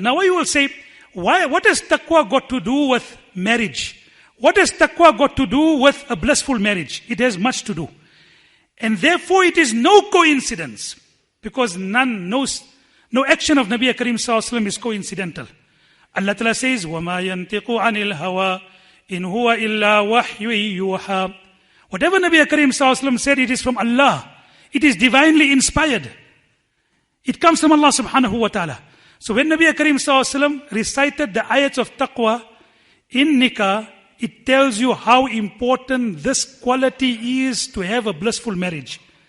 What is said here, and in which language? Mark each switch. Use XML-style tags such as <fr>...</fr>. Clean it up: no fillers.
<en>Now you will say, what has taqwa got to do with marriage? What has taqwa got to do with a blissful marriage? It has much to do. And therefore it is no coincidence, because no action of Nabi Karim Sallallahu Alaihi Wasallam is coincidental. Allah Ta'ala says,</en> <ar>وَمَا يَنْتِقُ عَنِ الْهَوَىٰ إِنْ هُوَ إِلَّا وَحْيٌ يُوحَىٰ.</ar> <en>Whatever Nabi Karim Sallallahu Alaihi Wasallam said, it is from Allah. It is divinely inspired. It comes from Allah subhanahu wa ta'ala. So when Nabi Karim Sallallahu Alaihi Wasallam recited the ayats of taqwa in nikah, it tells you how important this quality is to have a blissful marriage.</en>